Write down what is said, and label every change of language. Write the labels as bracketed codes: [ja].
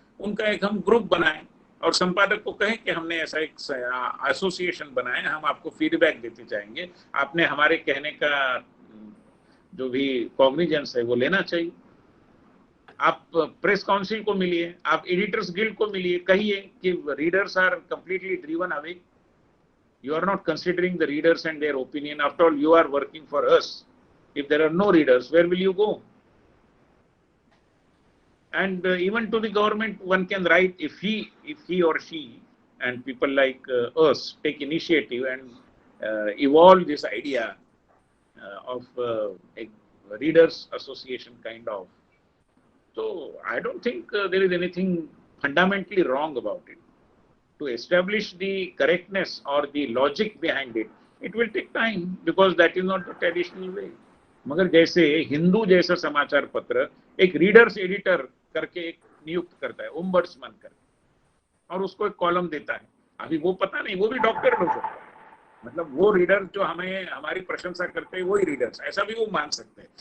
[hi] उनका एक हम ग्रुप बनाएं और संपादक को कहें कि हमने ऐसा एक एसोसिएशन बनाया, हम आपको फीडबैक देते जाएंगे, आपने हमारे कहने का जो भी कॉग्निजेंस है वो लेना चाहिए। आप प्रेस काउंसिल को मिलिए, आप एडिटर्स गिल्ड को मिलिए, कहिए कि [en] Readers are completely driven away, you are not considering the readers and their opinion. After all, you are working for us. If there are no readers, where will you go? And even to the government, one can write, if he or she and people like us take initiative and evolve this idea of a readers association kind of. So I don't think there is anything fundamentally wrong about it. To establish the correctness or the logic behind it, it will take time because that is not the traditional way. [hi] मगर जैसे हिंदू जैसा समाचार पत्र एक readers editor करके एक नियुक्त करता है, ओम्बड्समैन करके, और उसको एक कॉलम देता है, अभी वो पता नहीं, वो भी डॉक्टर हो सकता है, मतलब वो रीडर जो हमें हमारी प्रशंसा करते हैं वही रीडर्स, ऐसा भी वो मान सकते हैं।